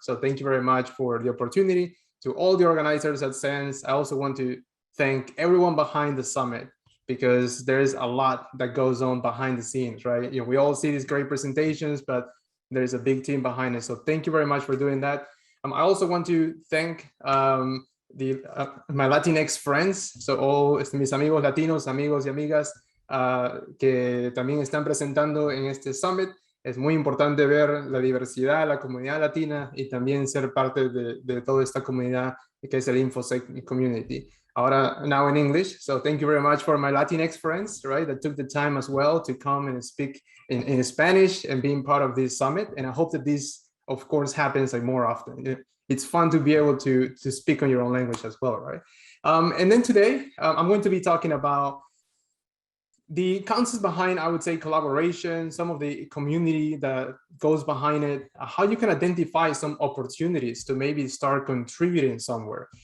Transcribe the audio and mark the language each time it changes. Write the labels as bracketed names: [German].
[English] So thank you very much for the opportunity. To all the organizers at SENS, I also want to thank everyone behind the summit, because there's a lot that goes on behind the scenes, right? We all see these great presentations, but there's a big team behind it. So thank you very much for doing that. I also want to thank my Latinx friends, so all [Spanish] mis amigos latinos, amigos y amigas que también están presentando en este summit. Es muy importante ver la diversidad, la comunidad latina, y también ser parte de toda esta comunidad que es el infosec community. [English] Ahora, now in English. So thank you very much for my Latinx friends, right, that took the time as well to come and speak in Spanish and being part of this summit. And I hope that this, of course, happens more often. It's fun to be able to speak on your own language as well, right? And then today, I'm going to be talking about the concepts behind, I would say, collaboration, some of the community that goes behind it, how you can identify some opportunities to maybe start contributing somewhere.